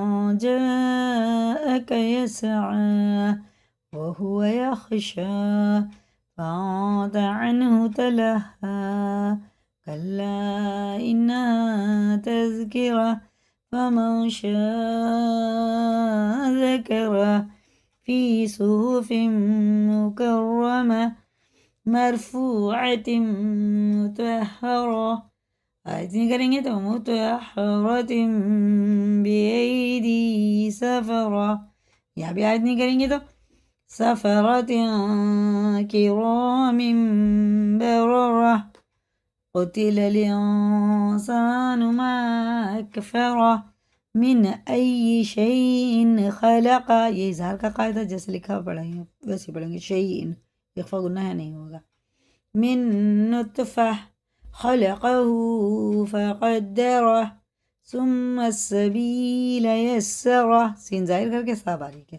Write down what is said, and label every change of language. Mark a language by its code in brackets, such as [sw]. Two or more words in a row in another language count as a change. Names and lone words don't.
[ar] جاءك يسعى وهو يخشى فأنت عنه تلهى كلا إنها تذكرة فمن شاء ذكره في صحف مكرمة مرفوعة مطهرة۔ [ur] آیت نہیں کریں گے تو [ar] متحرۃ بأیدی سفرہ، [ur] یہاں بھی آیت نہیں کریں گے تو سفرۃ [ar] کرام بررہ، قتل الانسان ما اکفرہ من ای شیء خلقہ، [ur] یہ اظہار کا قاعدہ جیسے لکھا پڑھیں گے ویسے پڑھیں گے، شیء اخفا گناہ نہیں ہوگا، [ar] من نطفہ خلقہ فقدرہ ثم السبیل یسرہ، [ur] سین ظاہر کر کے سا باریک ہے۔